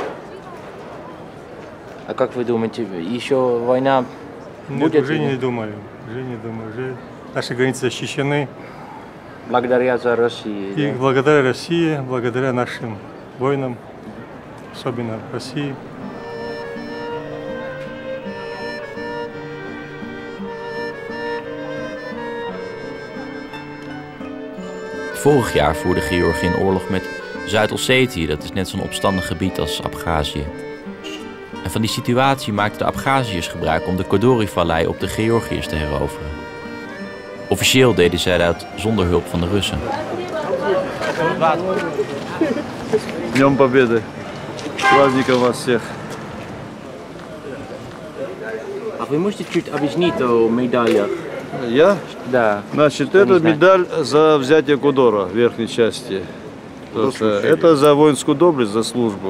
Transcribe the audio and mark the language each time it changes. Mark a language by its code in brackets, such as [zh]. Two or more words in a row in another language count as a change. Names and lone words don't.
[ru] А как вы думаете, еще война будет? Нет, уже не думаю. Уже наши границы защищены. Благодаря России. И да? благодаря России, благодаря нашим воинам, особенно России. [nl] Vorig jaar voerde Georgië een oorlog met Zuid-Ossetië, dat is net zo'n opstandig gebied als Abchazië. En van die situatie maakten de Abchaziërs gebruik om de Kodori-vallei op de Georgiërs te heroveren. Officieel deden zij dat zonder hulp van de Russen. [ru] Днем Победы! Праздником вас всех! А вы можете чуть объяснить о медалях? Я? Да. Значит, Я это не знаю. медаль за взятие Кудора в верхней части. Это за воинскую доблесть, за службу.